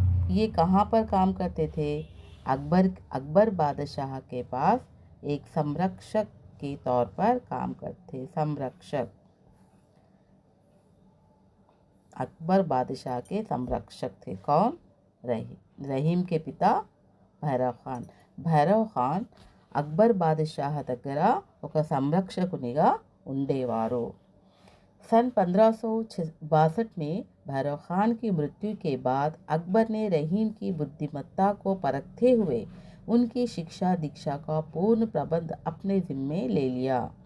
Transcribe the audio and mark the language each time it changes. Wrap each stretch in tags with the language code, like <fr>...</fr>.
<hi>ये कहाँ पर काम करते थे? अकबर बादशाह के पास एक संरक्षक के तौर पर काम करते। संरक्षक, अकबर बादशाह के संरक्षक थे। कौन? रहीम के पिता भैरव खान.</hi> <te>భైరవ్ ఖాన్ అక్బర్ బాదషాహ్ దగ్గర ఒక సంరక్షకునిగా ఉండేవారు.</te> <hi>सन 1562 में भैरव खान की मृत्यु के बाद अकबर ने रहीम की बुद्धिमत्ता को परखते हुए उनकी शिक्षा दीक्षा का पूर्ण प्रबंध अपने जिम्मे ले लिया.</hi>